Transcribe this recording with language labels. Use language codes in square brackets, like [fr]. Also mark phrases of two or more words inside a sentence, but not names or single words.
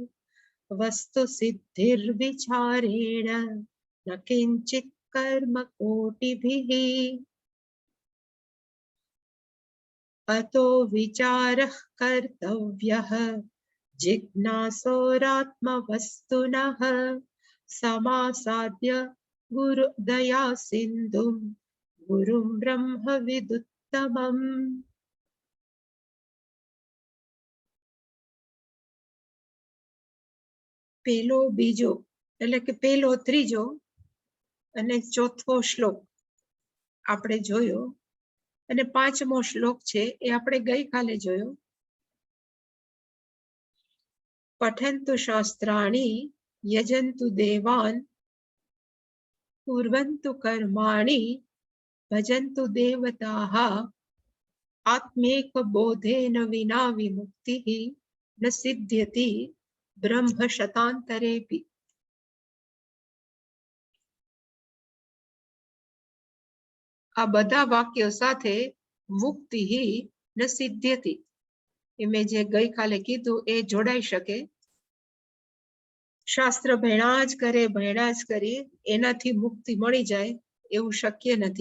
[sa] वस्तुसिद्धिर्विचारेण न किञ्चित् कर्म कोटिभिः अतो विचारः कर्तव्यः जिज्ञासोरात्मवस्तुनः समासाद्य गुरुदया सिन्धुं गुरुं ब्रह्म विदुत्तमम्। [gu] પેલો બીજો એટલે કે પેલો ત્રીજો અને ચોથો શ્લોક આપણે જોયો અને પાંચમો શ્લોક છે એ આપણે ગઈકાલે જોયો. [sa] પઠन्तु શાસ્ત્રાણि યજन्तु દેવાન कुर्वन्तु कर्माणि भजन्तु देवताः आत्मैकबोधेन विना विमुक्तिः न सिद्ध्यति ब्रह्म शतान्तरेऽपि. [gu] આ બધા વાક્યો સાથે [sa] મુક્તિ ન સિદ્ધ્યતિ [gu] એ મેં જે ગઈકાલે કીધું એ જોડાઈ શકે. શાસ્ત્ર ભણ્યા જ કરી એનાથી મુક્તિ મળી જાય એવું શક્ય નથી.